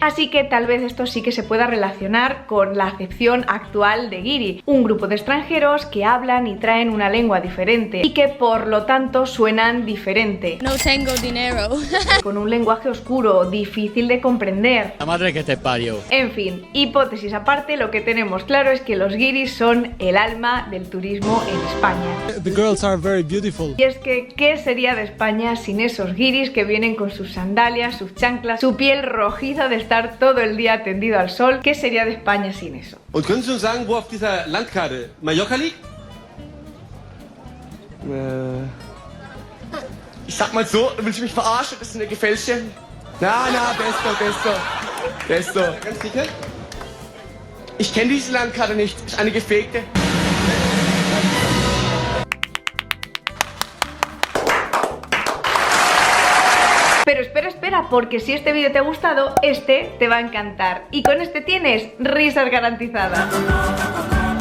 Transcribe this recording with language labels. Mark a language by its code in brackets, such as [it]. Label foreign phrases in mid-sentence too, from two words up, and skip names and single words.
[es] Así que tal vez esto sí que se pueda relacionar con la acepción actual de guiri, un grupo de extranjeros que hablan y traen una lengua diferente y que por lo tanto suenan diferente. No tengo dinero. Con un lenguaje oscuro, difícil de comprender. La madre que te parió. En fin, hipótesis aparte, lo que tenemos claro es que los guiris son el alma del turismo en España. [en] The girls are very beautiful. [es] Y es que, ¿qué sería de España sin esos guiris que vienen con sus sandalias, sus chanclas, su piel rojiza de estar todo el día tendido al sol? ¿Qué sería de España sin eso? [de] Und können Sie uns sagen, wo auf dieser Landkarte Mallorca liegt? Ich sag mal so, willst du mich verarschen? Das ist eine gefälschte. Na, besto. Ganz sicher? Ich kenne diese Landkarte nicht, ist eine gefakte. [es] Pero espera, porque si este vídeo te ha gustado, este te va a encantar. Y con este tienes risas garantizadas.